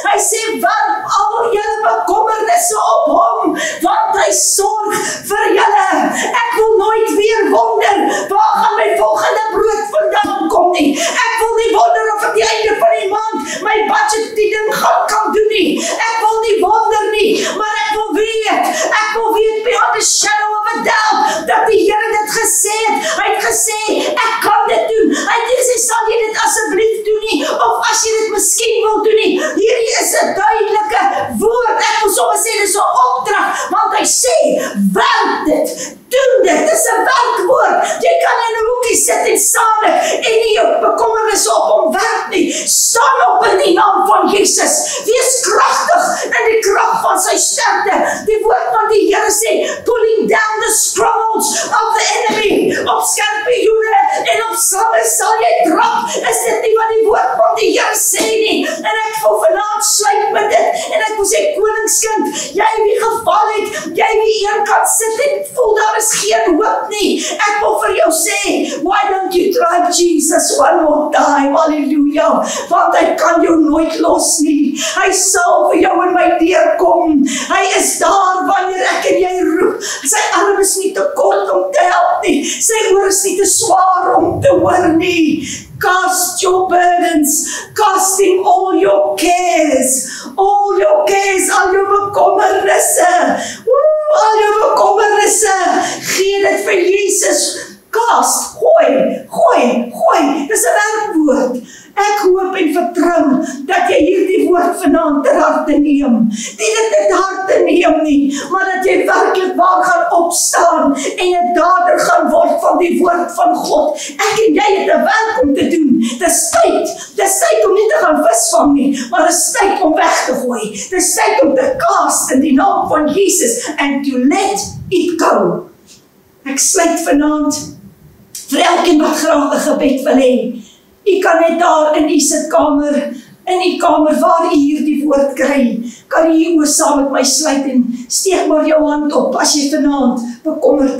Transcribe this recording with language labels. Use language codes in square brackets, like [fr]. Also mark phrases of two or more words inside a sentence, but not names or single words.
[af] Hy sê, werp al julle bekommernisse op hom, want hy sorg vir julle. Ek wil nooit weer wonder, waar gaan my volgende brood vandaan kom nie. Ek wil nie wonder of aan die einde van die maand my budget die ding kan doen nie. Ek wil nie wonder nie, maar ek wil weet [en] beyond the shadow of a doubt, [af] dat die Here dit gesê het. Hy het gesê, ek kan dit doen. Hy het nie gesê, sal jy dit asseblief doen nie, of as jy dit miskien wil doen nie. Hierdie is 'n duidelike woord. Ek wil sommer sê, dit is 'n opdrag, want hy sê, werk dit. Doen dit, dit is 'n werkwoord. Jy kan in 'n hoekie sit en saamlik en nie jou bekommernisse op hom werk nie. Staan op in die naam van Jesus. Wees kragtig in die krag van sy sterkte. Die woord van die Here sê, [en] pulling down the strongholds of the enemy. [af] Op skorpioene en op slange sal jy trap. Is dit nie wat die woord van die Here sê nie? En ek wil vanaand sluit met dit. En ek wil sê, koningskind, jy wie geval het, jy wie een kan sit en voel daar is geen hoop nie. Ek wil vir jou sê, [en] why don't you try Jesus one more time, [af] hallelujah, want hy kan jou nooit los nie. Hy sal vir jou in my deurkom. Hy is daar wanneer ek en jy roep. Sy arm is nie te kort om te help nie. Sy oor is nie te swaar om te hoor nie. [en] Cast your burdens, casting all your cares, [af] al jou bekommernisse, al jou bekommernisse, gee dit vir Jesus. Cast, gooi, dis 'n werkwoord. Ek hoop en vertrou dat jy hierdie woord vanaand ter harte neem. Nie dit ter harte neem nie, maar dat jy werklik waar gaan opstaan en 'n dader gaan word van die woord van God. Ek en jy het 'n werk om te doen. Dis tyd om nie te gaan visvang nie, maar dis tyd om weg te gooi. Dis tyd om te cast in die naam van Jesus [en] and to let it go. [af] Ek sluit vanaand vir elkeen wat graag 'n gebed wil hê. U kan net daar in u sitkamer, in u kamer waar u hierdie woord kry, kan u hier oor saam met my sluit en steek maar jou hand op as jy vanaand bekommerd is.